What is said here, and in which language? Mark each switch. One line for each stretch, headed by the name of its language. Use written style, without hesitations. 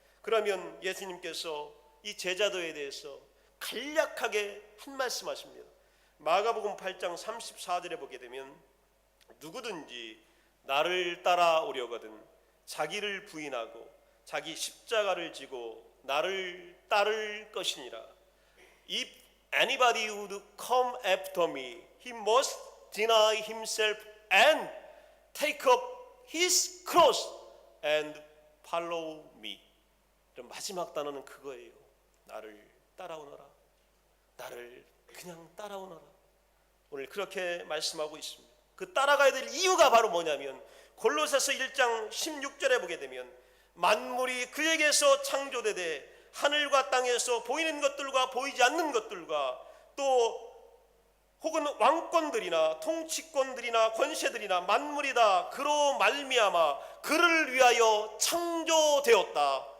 Korean: 그러면 예수님께서 이 제자도에 대해서 간략하게 한 말씀 하십니다. 마가복음 8장 34절에 보게 되면 누구든지 나를 따라오려거든 자기를 부인하고 자기 십자가를 지고 나를 따를 것이니라.
English: If anybody would come after me, he must deny himself and take up his cross and follow me.
Korean: 마지막 단어는 그거예요. 나를 따라오너라. 나를 그냥 따라오너라. 오늘 그렇게 말씀하고 있습니다. 그 따라가야 될 이유가 바로 뭐냐면 골로새서 1장 16절에 보게 되면 만물이 그에게서 창조되되 하늘과 땅에서 보이는 것들과 보이지 않는 것들과 또 혹은 왕권들이나 통치권들이나 권세들이나 만물이 다 그로 말미암아 그를 위하여 창조되었다.